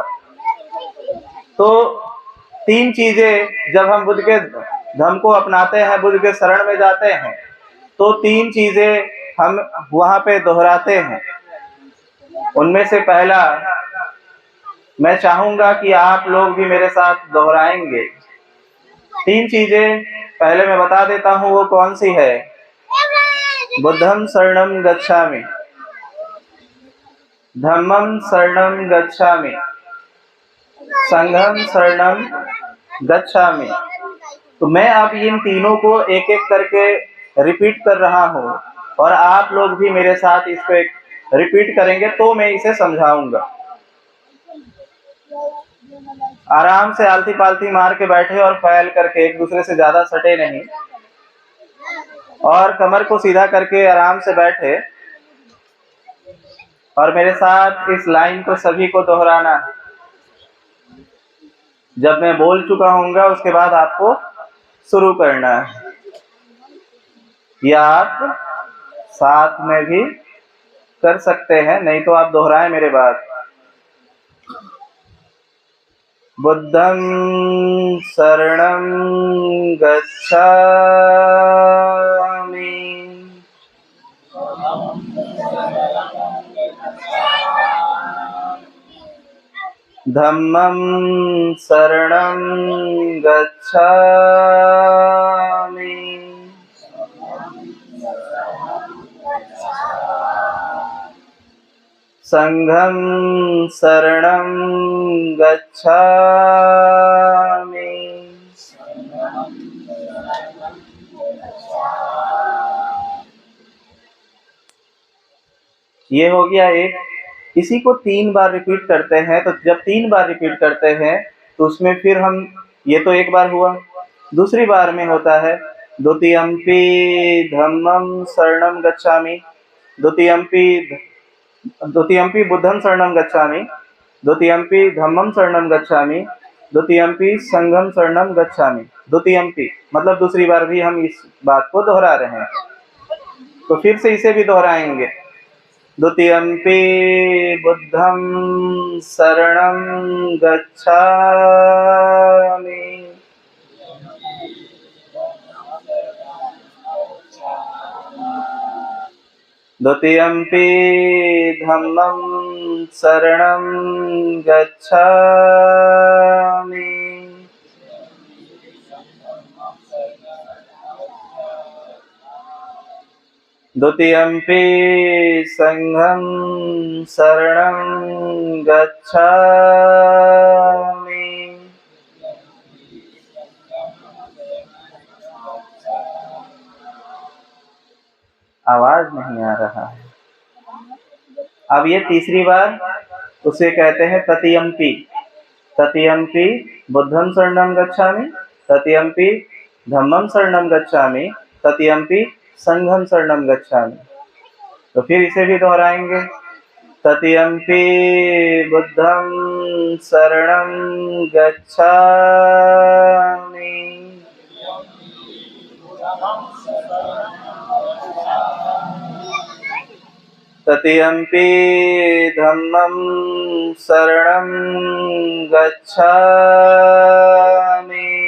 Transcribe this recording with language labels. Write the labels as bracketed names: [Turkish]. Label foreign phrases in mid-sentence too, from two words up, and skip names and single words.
[Hindi] तो 3 चीजें जब हम बुद्ध के धम्म को अपनाते हैं, बुद्ध के शरण में जाते हैं, तो 3 चीजें हम वहां पे दोहराते हैं। उनमें से पहला मैं चाहूंगा कि आप लोग भी मेरे साथ दोहराएंगे। 3 चीजें पहले मैं बता देता हूँ वो कौन सी है। [Pali] बुद्धं शरणं गच्छामि, धम्मं शरणं गच्छामि, संघं शरणं गच्छामि। [Hindi] तो मैं अब इन तीनों को एक एक करके रिपीट कर रहा हूँ और आप लोग भी मेरे साथ इसको रिपीट करेंगे तो मैं इसे समझाऊंगा। आराम से आलती पालती मार के बैठे और फैल करके, एक दूसरे से ज्यादा सटे नहीं, और कमर को सीधा करके आराम से बैठे और मेरे साथ इस लाइन को सभी को दोहराना। जब मैं बोल चुका हूँगा उसके बाद आपको शुरू करना है, या आप साथ में भी कर सकते हैं, नहीं तो आप दोहराएं मेरे बाद। [Pali] बुद्धं शरणं गच्छामि, धम्मं शरणं गच्छामि, संघं शरणं गच्छामि। [Hindi] ये हो गया एक। इसी को 3 बार रिपीट करते हैं। तो जब 3 बार रिपीट करते हैं तो उसमें फिर हम, ये तो एक बार हुआ, दूसरी बार में होता है [Pali] द्वितीयम्पि धम्मं शरणं गच्छामि, द्वितीयम्पि बुद्धं शरणं गच्छामि, द्वितीयम्पि धम्मं शरणं गच्छामि, द्वितीयम्पि संघं शरणं गच्छामि। [Hindi] द्वितीयम्पि मतलब दूसरी बार भी हम इस बात को दोहरा रहे हैं, तो फिर से इसे भी दोहराएंगे। [Pali] द्वितीयम्पि बुद्धं शरणं गच्छामि, द्वितीयम्पि धम्मं शरणं गच्छामि, द्वितीयम्पि संघं शरणं गच्छामि। [Hindi] आवाज नहीं आ रहा है। अब ये तीसरी बार, उसे कहते हैं ततीयम्पि। [Pali] ततीयम्पि बुद्धं शरणं गच्छामि, ततीयम्पि धम्मं शरणं गच्छामि, ततीयम्पि संघं शरणं गच्छामि। [Hindi] तो फिर इसे भी दोहराएंगे। [Pali] ततीयम्पि बुद्धं शरणं गच्छामि, ततियम्पि धम्मं शरणं गच्छामि।